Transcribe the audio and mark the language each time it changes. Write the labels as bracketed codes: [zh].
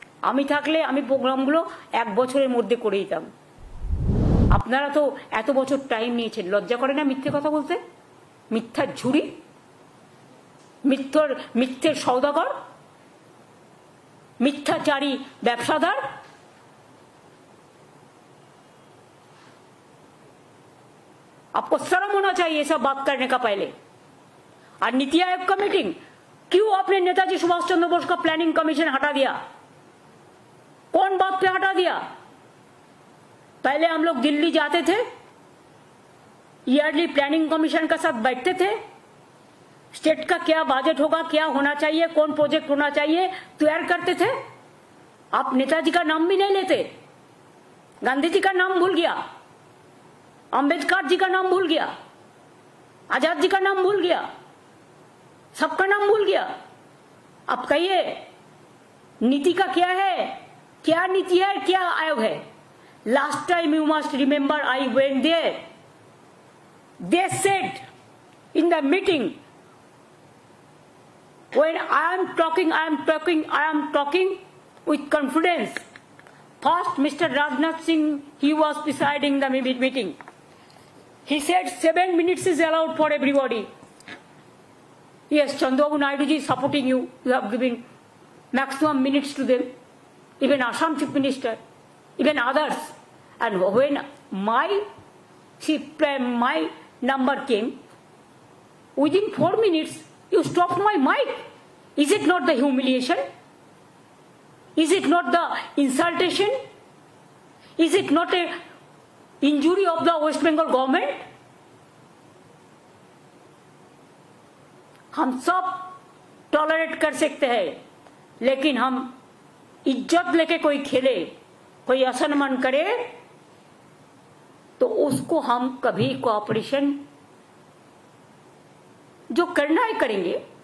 [bn] আমি থাকলে আমি প্রোগ্রামগুলো 1 বছরের মধ্যে করে দিতাম। আপনারা তো এত বছর টাইম নিয়েছেন, লজ্জা করে না মিথ্যে কথা বলতে? মিথ্যার ঝুড়ি, মিথ্যের সওদাগর, মিথ্যাচারী ব্যবসাদার। [hi] आपको शर्म होना चाहिए ये सब बात करने का पहले। और नीति आयोग का मीटिंग, क्यों आपने नेताजी सुभाष चंद्र बोस का प्लानिंग कमीशन हटा दिया? कौन बात पे हटा दिया? पहले हम लोग दिल्ली जाते थे, [en] early planning commission [hi] का साथ बैठते थे, स्टेट का क्या बजट होगा, क्या होना चाहिए, कौन प्रोजेक्ट होना चाहिए, तैयार करते थे। आप नेताजी का नाम भी नहीं लेते, गांधी जी का नाम भूल गया, अंबेडकर जी का नाम भूल गया, आजाद जी का नाम भूल गया, सबका नाम भूल गया। अब कहिए नीति का क्या है, क्या नीति है, क्या आयोग है? [en] Last time you must remember I went there, they said in the meeting, when I am talking with confidence. First, Mr. Rajnath Singh, he was presiding the meeting. He said 7 minutes is allowed for everybody. Yes, Chandrababu Naidu ji is supporting you. You have given maximum minutes to them. Even Assam Chief Minister, even others. And when my number came, within 4 minutes, you stopped my mic. Is it not the humiliation? Is it not the insultation? Is it not a injury of the West Bengal government? [hi] हम सब tolerate कर सकते हैं, लेकिन हम इज्जत लेके कोई खेले, कोई असम्मान करे, तो उसको हम कभी कोऑपरेशन जो करना है करेंगे।